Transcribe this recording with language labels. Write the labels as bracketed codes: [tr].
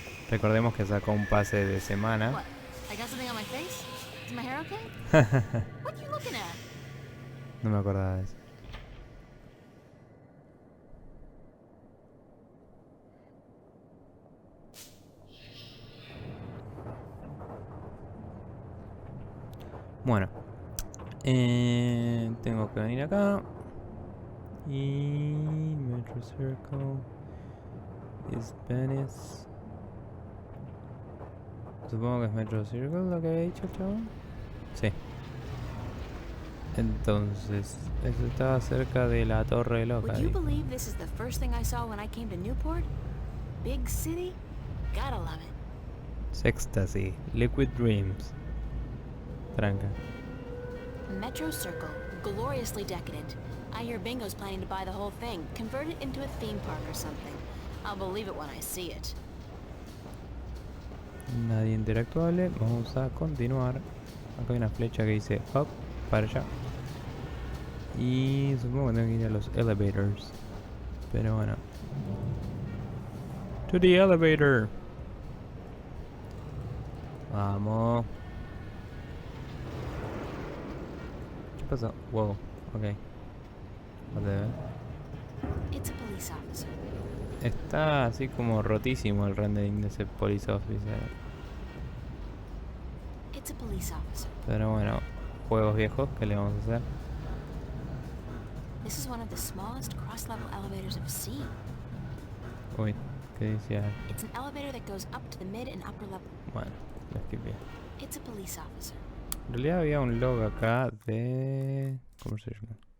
[es] Recordemos que sacó un pase de semana. [en] What? I got something on my face? Is my hair okay? What are you looking at? [es] No me acordaba de eso. Bueno. Tengo que venir acá. Y Metro Circle [en] is Venice. [es] Supongo que es Metro Circle lo que había dicho el chabón. Sí. Entonces, eso estaba cerca de la torre loca. [en] Would you believe this is the first thing I saw when I came to Newport? Big city? Gotta love it. Sextasy, Liquid Dreams. Tranca. Metro Circle, gloriously decadent. I hear Bingo's planning to buy the whole thing, convert it into a theme park or something. I'll believe it when I see it. [es] Nadie interactuable. Vamos a continuar. Acá hay una flecha que dice up para allá. Y supongo que tengo que ir a los elevators. Pero bueno. [en] To the elevator. [es] Vamos. ¿Qué pasó? [en] Wow. Ok. Whatever. It's a police officer. [es] Está así como rotísimo el rendering de ese police officer. [en] It's a police officer. [es] Pero bueno, juegos viejos, ¿qué le vamos a hacer? [en] This is one of the smallest cross-level elevators I've seen. [es] Uy, ¿qué decía? [en] It's an elevator that goes up to the mid and upper level. [es] Bueno, lo esquipé. [en] It's a police officer. [es] En realidad había un log acá de... ¿Cómo se llama?